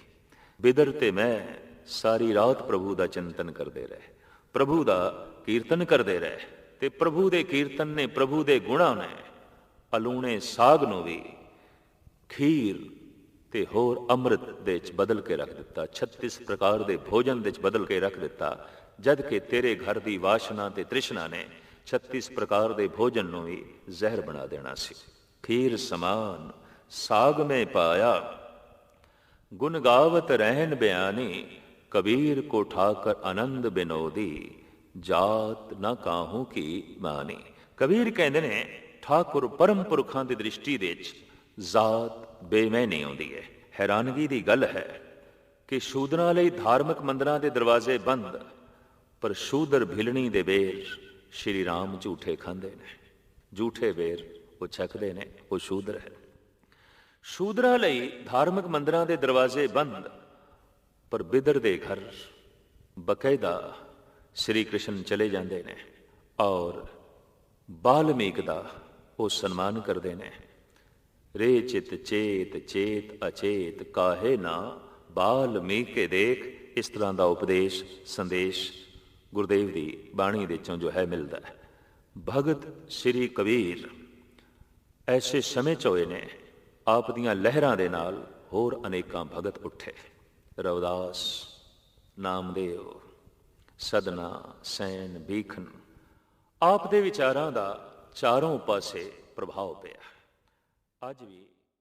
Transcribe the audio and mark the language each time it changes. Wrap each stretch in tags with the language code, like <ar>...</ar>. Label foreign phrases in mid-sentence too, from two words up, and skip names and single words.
<pa>ਬਿਦਰ ਤੇ ਮੈਂ ਸਾਰੀ ਰਾਤ ਪ੍ਰਭੂ ਦਾ ਚਿੰਤਨ ਕਰਦੇ ਰਹੇ, ਪ੍ਰਭੂ ਦਾ ਕੀਰਤਨ ਕਰਦੇ ਰਹੇ, ਤੇ ਪ੍ਰਭੂ ਦੇ ਕੀਰਤਨ ਨੇ, ਪ੍ਰਭੂ ਦੇ ਗੁਣਾਂ ਨੇ ਅਲੂਣੇ ਸਾਗ ਨੂੰ ਭੀ ਖੀਰ ਤੇ ਹੋਰ ਅੰਮ੍ਰਿਤ ਦੇ ਚ ਬਦਲ ਕੇ ਰੱਖ ਦਿੱਤਾ, 36 ਪ੍ਰਕਾਰ ਦੇ ਭੋਜਨ ਦੇ ਚ ਬਦਲ ਕੇ ਰੱਖ ਦਿੱਤਾ। ਜਦ ਕਿ ਤੇਰੇ ਘਰ ਦੀ ਵਾਸਨਾ ਤੇ ਤ੍ਰਿਸ਼ਨਾ ਨੇ 36 ਪ੍ਰਕਾਰ ਦੇ ਭੋਜਨ ਨੂੰ ਭੀ ਜ਼ਹਿਰ ਬਣਾ ਦੇਣਾ ਸੀ।</pa> <hi>खीर समान साग में पाया, गुण गावत रहन बयानी। कबीर को ठाकर आनंद बिनोदी, जात ना काहू की मानी।</hi> <pa>ਕਬੀਰ ਕਹਿੰਦੇ ਨੇ ਠਾਕੁਰ ਪਰਮ ਪੁਰਖਾਂ ਦੀ ਦ੍ਰਿਸ਼ਟੀ ਦੇ ਚ ਜਾਤ ਬੇਮਾਇਨੀ ਆਉਂਦੀ ਹੈ। ਹੈਰਾਨਗੀ ਦੀ ਗੱਲ ਹੈ ਕਿ ਸ਼ੂਦਰਾਂ ਲਈ ਧਾਰਮਿਕ ਮੰਦਰਾਂ ਦੇ ਦਰਵਾਜ਼ੇ ਬੰਦ, ਪਰ ਸ਼ੂਦਰ ਭਿਲਣੀ ਦੇ ਬੇਰ ਸ੍ਰੀ ਰਾਮ ਝੂਠੇ ਖਾਂਦੇ ਨੇ। ਝੂਠੇ ਬੇਰ ਉਹ ਛਕਦੇ ਨੇ, ਉਹ ਸ਼ੂਦਰ ਹੈ। ਸ਼ੂਦਰਾਂ ਲਈ ਧਾਰਮਿਕ ਮੰਦਰਾਂ ਦੇ ਦਰਵਾਜ਼ੇ ਬੰਦ, ਪਰ ਬਿਦਰ ਦੇ ਘਰ ਬਾਕਾਇਦਾ ਸ੍ਰੀ ਕ੍ਰਿਸ਼ਨ ਚਲੇ ਜਾਂਦੇ ਨੇ ਅਤੇ ਬਾਲਮੀਕ ਦਾ ਉਹ ਸਨਮਾਨ ਕਰਦੇ ਨੇ। ਰੇ ਚਿਤ ਚੇਤ ਚੇਤ ਅਚੇਤ, ਕਾਹੇ ਨਾ ਬਾਲਮੀਕੈ ਦੇਖ।</pa> <hi>इस तरह का उपदेश संदेश गुरुदेव की बाणी</hi> <pa>दे चों</pa> <hi>जो है मिलता है।</hi> <pa>ਭਗਤ ਸ੍ਰੀ ਕਬੀਰ ਐਸੇ ਸਮੇਂ ਚੋਏ ਨੇ, ਆਪ ਦੀਆਂ ਲਹਿਰਾਂ ਦੇ ਨਾਲ ਹੋਰ ਅਨੇਕਾਂ ਭਗਤ ਉੱਠੇ। ਰਵਿਦਾਸ, ਨਾਮਦੇਵ, ਸਦਨਾ, ਸੈਣ, ਭੀਖਣ, ਆਪ ਦੇ ਵਿਚਾਰਾਂ ਦਾ ਚਾਰੋਂ ਪਾਸੇ ਪ੍ਰਭਾਵ ਪਿਆ। ਅੱਜ ਭੀ</pa>